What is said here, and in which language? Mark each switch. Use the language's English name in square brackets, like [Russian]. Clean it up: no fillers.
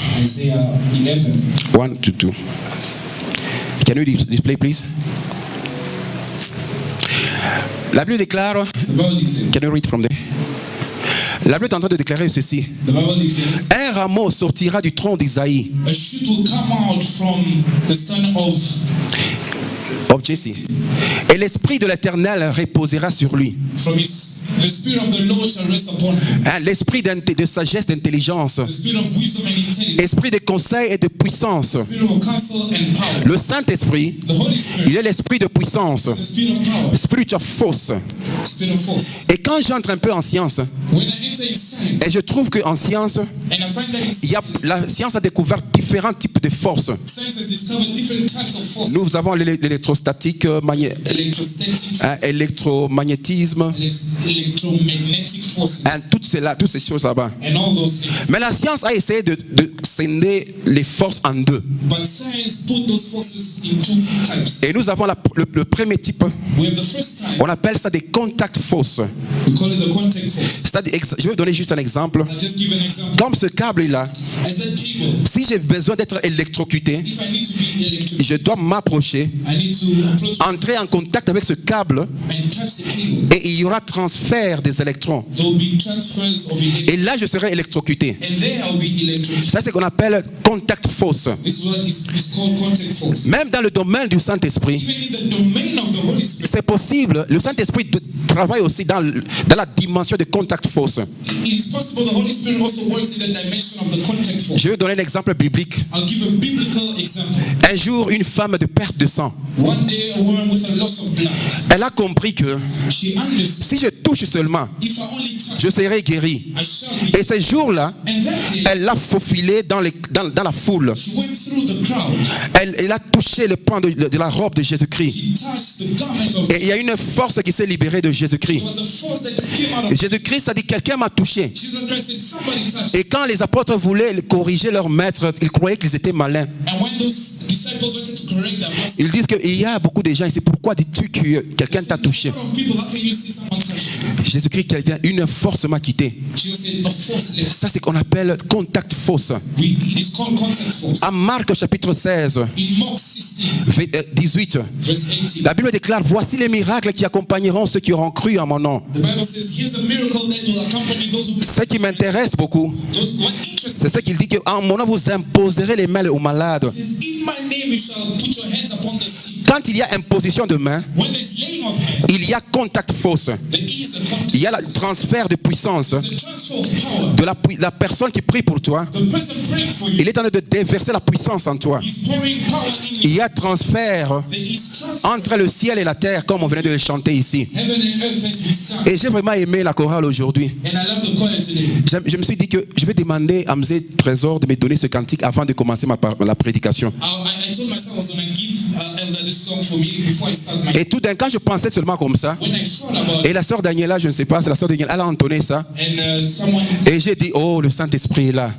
[English] Isaiah 11. 1 to 2. Can you display, please? [French] La Bible déclare, [English] The Bible declares, can you read from there? [French] La Bible est en train de déclarer ceci. [English] the Bible declares, [French] Un rameau sortira du tronc d'Isaïe, [English] a shoot will come out from the stem of [French] Jesse, et l'esprit de l'Éternel reposera sur lui. [English] the spirit of the Lord shall rest upon him. [French] Hein, l'esprit de sagesse, d'intelligence, [English] The spirit of wisdom and intelligence, [French] esprit de conseil et de puissance. [English] spirit of counsel and power. [French] Le Saint-Esprit, [English] The Holy [French] il [English] Spirit, [French] est l'esprit de puissance, [English] the spirit of power, spiritual force. spirit of force. [French] Et quand j'entre un peu en science, [English] When I enter in science, [French] et je trouve qu'en science, [English] and I find that in [French] il y a, [English] science, [French] la science a découvert différents types de forces. [English] science has discovered different types of forces. [French] Nous avons l'électrostatique, [English] Electrostatic forces, [French] électromagnétisme, [English] electromagnetic forces, [French] hein, toutes ces choses là-bas. [English] and all those things. [French] Mais la science a essayé de scinder les forces en deux. [English] But science put those forces in two types. [French] Et nous avons le premier type, [English] We have the first type, [French] on appelle ça des contact forces. [English] we call it the contact force. [French] C'est-à-dire, je vais vous donner juste un exemple. [English] I'll just give an example. [French] Comme ce câble-là, [English] As that cable, [French] si j'ai besoin d'être électrocuté, [English] if I need to be electrocuted, [French] je dois m'approcher, [English] I need to approach [French] entrer en contact avec ce câble [English] and touch the cable. [French] et il y aura transfert des électrons. [English] There will be transfers of electrons, [French] Et là, je serai électrocuté. [English] and there I'll be electrocuted. [French] Ça, c'est ce qu'on appelle contact force. [English] This is what is called contact force. [French] Même dans le domaine du Saint-Esprit, [English] Even in the domain of the Holy Spirit, [French] c'est possible. Le Saint-Esprit travaille aussi dans la dimension de contact force. [English] it is possible the Holy Spirit also works in the dimension of the contact force. [French] Je vais donner un exemple biblique. [English] I'll give a biblical example. [French] Un jour, une femme de perte de sang, [English] One day, a woman with a loss of blood, [French] elle a compris que [English] she understood, [French] si je touche seulement, [English] if I only touch, [French] je serai guéri. [English] I shall be. [French] Et ce jour-là, [English] And that day, [French] elle l'a faufilé dans la foule. [English] she went through the crowd. [French] Elle a touché le pan de la robe de Jésus-Christ. [English] She touched the garment of [French] Et il y a une force qui s'est libérée de Jésus-Christ. [English] There was a force that came out [French] Et [English] of [French] Jésus-Christ a dit, quelqu'un m'a touché. [English] Jesus Christ said, somebody touched. [French] Et quand les apôtres voulaient corriger leur maître, ils croyaient qu'ils étaient malins. [English] And when those disciples wanted to correct their master, [French] Ils disent qu'il y a beaucoup de gens ici. Pourquoi dis-tu que quelqu'un t'a touché? [English] a lot of people, how can you see someone touch you? [French] Jésus-Christ, quelqu'un, une force m'a quitté. [English] Jesus said, a force left. [French] Ça, c'est ce qu'on appelle contact force. [English] It is called contact force. [French] À Marc chapitre 16, [English] In Mark 16, [French] 18, [English] verse 18, [French] la Bible déclare, voici les miracles qui accompagneront ceux qui auront cru en mon nom. [English] the Bible says, here's the miracle that will accompany those who [French] Ce qui m'intéresse beaucoup, [English] those who are interested. [French] c'est ce qu'il dit qu'en mon nom vous imposerez les mains aux malades. [English] It says, in my name you shall put your hands upon the sick. [French] Quand il y a imposition de main, [English] When there's laying of hands, [French] il y a contact force. [English] there is a contact. [French] Il y a le transfert de puissance [English] The transfer of power. [French] de la personne qui prie pour toi. [English] The person praying for you [French] Il est en train de déverser la puissance en toi. [English] is pouring power in [French] Il [English] you. [French] y a transfert [English] There is transfer. [French] entre le ciel et la terre, comme on venait de le chanter ici. [English] Heaven and earth as we sang. [French] Et j'ai vraiment aimé la chorale aujourd'hui. [English] And I love the choir today. [French] Je me suis dit que je vais demander à M. Trésor de me donner ce cantique avant de commencer la prédication. [English] I told myself I was going to give Elder this song for me before I start my. [French] Et tout d'un coup, quand je pensais seulement comme ça, [English] When I thought about [French] et [English] it, [French] la sœur Daniela, je ne sais pas, c'est la sœur Daniela, elle a entonné ça. [English] and someone, [French] Et j'ai dit, oh, le Saint-Esprit est là.